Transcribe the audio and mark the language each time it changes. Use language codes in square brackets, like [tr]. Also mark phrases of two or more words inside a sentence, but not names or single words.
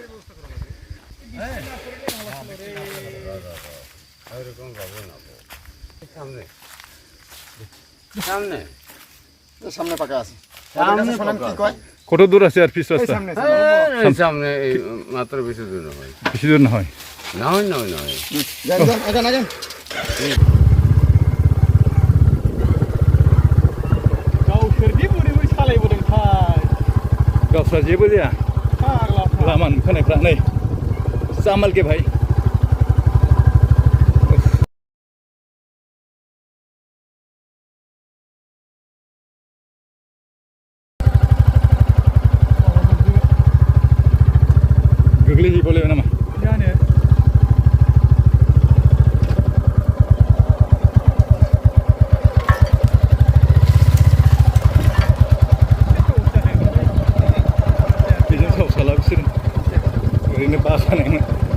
[bn] সামনে পাকা আছে সামনে কি কয় কত দূর আছে আর পিছ রাস্তা সামনে মাত্র বেশি দূর নয় বেশি দূর না হয় নয় নয় নয় যান যান [brx] गावसोरनि बोरै बोरै सालायबोदोंथाय गावस्रा जेबो जाया लामा नुखानायफ्रा नै जामाल के भाई गोग्लैहैबावलायबाय नामा जानो बेजों सावसाला बिसोरो ओरैनो बाखानायमोन